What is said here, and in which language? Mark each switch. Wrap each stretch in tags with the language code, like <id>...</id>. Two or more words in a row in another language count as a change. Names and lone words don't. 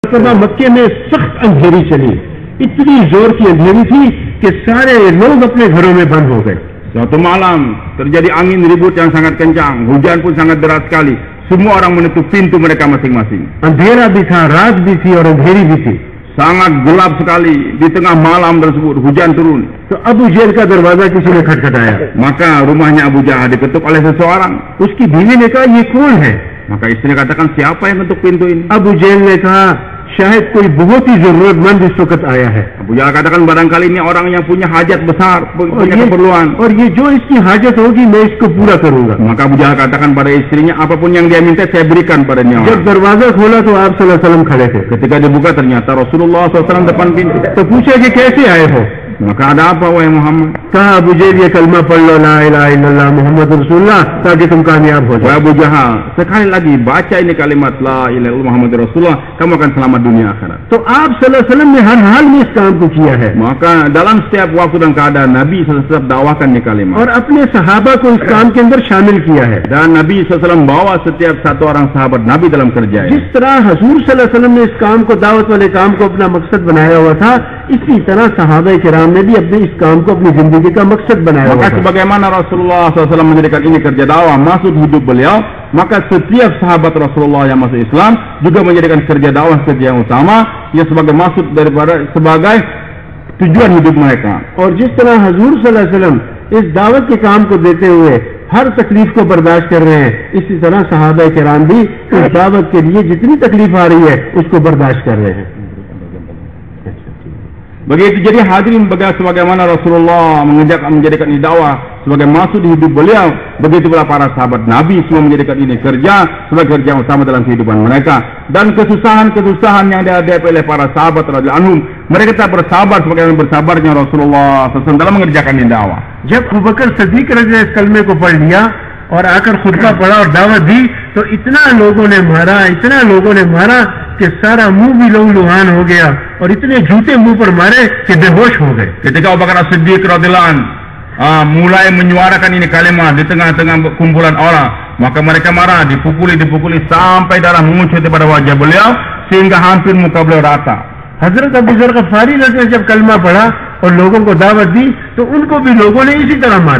<hi>मरतबा मक्के में सख्त अंधेरी चली, इतनी जोर की अंधेरी थी कि सारे लोग अपने घरों में बंद हो गए।</hi> <id>Suatu malam terjadi angin ribut yang sangat kencang, hujan pun sangat deras sekali. Semua orang menutup pintu mereka masing-masing.</id> <hi>अंधेरा भी था, रात भी थी और अंधेरी भी थी।</hi> <id>Sangat gelap sekali. Di tengah malam tersebut hujan turun.</id> <hi>तो अबू जेल का दरवाजा किसी ने खटखटाया।</hi> <id>Maka rumahnya Abu Jahal diketuk oleh seseorang.</id> <hi>उसकी बीवी ने कहा ये कौन है?</hi> <id>Maka istrinya katakan, siapa yang ketuk pintu ini?</id> <hi>अबू जेल ने कहा शायद कोई बहुत ही जरूरतमंद इस वक्त आया है।</hi> <id>Abu Jahal katakan barangkali ini orang yang punya hajat besar, punya keperluan.</id> <hi>और ये जो इसकी हाजत होगी मैं इसको पूरा करूंगा।</hi> <id>Maka Abu Jahal katakan pada istrinya, apapun yang dia minta saya berikan padanya.</id> <hi>जब दरवाजा खोला तो आप</hi> <ar>صلى الله عليه وسلم</ar> <hi>खड़े थे।</hi> <id>Ketika dibuka ternyata Rasulullah SAW depan pintu.</id> <hi>तो पूछा कि कैसे आए हो?</hi> <id>Maka ada apa wahai Muhammad?</id> <hi>कहा अबू जेल ये कलमा पढ़ लो,</hi> <ar>لا إله إلا الله محمد رسول الله,</ar> <hi>ताकि तुम कामयाब हो</hi> <id>Wahai</id> <hi>जाओ।</hi> <id>Abu Jahal, sekali lagi baca ini kalimat</id> <ar>لا إله إلا الله محمد رسول الله,</ar> <id>kamu akan selamat dunia akhirat.</id> <hi>तो आप</hi> <ar>صلى الله عليه وسلم</ar> <hi>ने हर हाल में इस काम को किया है</hi> <id>Maka dalam setiap waktu dan keadaan Nabi SAW dakwakan ini kalimat.</id> <hi>और अपने सहाबा को इस काम के अंदर शामिल किया है।</hi> <id>Dan Nabi SAW bawa setiap satu orang sahabat Nabi dalam kerja ini.</id> <hi>जिस तरह हजूर</hi> <ar>صلى الله عليه وسلم</ar> <hi>ने इस काम को, दावत वाले काम को अपना मकसद बनाया हुआ था, इसी तरह सहाबा किराम ने भी अपने इस काम को अपनी जिंदगी का मकसद बनाया हुआ</hi> <id>Maka</id> <hi>था।</hi> <id>sebagaimana Rasulullah SAW menjadikan ini kerja dakwah masuk hidup beliau, maka setiap sahabat Rasulullah yang masuk Islam juga menjadikan kerja dakwah kerja yang utama, yang sebagai maksud daripada sebagai tujuan hidup mereka.</id> <hi>और जिस तरह हजूर</hi> <ar>صلى الله عليه وسلم</ar> <hi>इस दावत के काम को देते हुए हर तकलीफ को बर्दाश्त कर रहे हैं, इसी तरह सहाबा किराम भी इस दावत के लिए जितनी तकलीफ आ रही है उसको बर्दाश्त कर रहे हैं।</hi> <id>Begitu jadi hadirin sebagaimana Rasulullah menjadikan ini dakwah sebagai maksud hidup beliau, begitu pula para sahabat Nabi semua menjadikan ini kerja sebagai kerja utama dalam kehidupan mereka. Dan kesusahan-kesusahan yang dihadapi oleh para sahabat</id> <ar>رضي الله عنهم,</ar> <id>mereka tak bersabar sebagaimana bersabarnya Rasulullah SAW dalam mengerjakan ini dakwah.</id> <hi>जब अबू बकर सिद्दीक</hi> <ar>رضي الله</ar> <hi>इस कलमे को पढ़ लिया और आकर खुतबा पढ़ा और दावत दी, तो इतना लोगों ने मारा कि सारा मुंह भी लहू-लुहान हो गया और इतने जूते मुंह पर मारे कि बेहोश हो गए।</hi> <id>Ketika Abu Bakar As-Siddiq</id> <ar>رضي الله عنه</ar> <id>mulai menyuarakan ini kalimat di tengah-tengah kumpulan orang, maka mereka marah, dipukuli sampai darah mengucur pada wajah beliau sehingga hampir muka beliau rata.</id> <hi>हजरत अबू ज़र गफ़ारी ने जब कलमा पढ़ा और लोगों को दावत दी तो उनको भी लोगों ने इसी तरह मारा।</hi>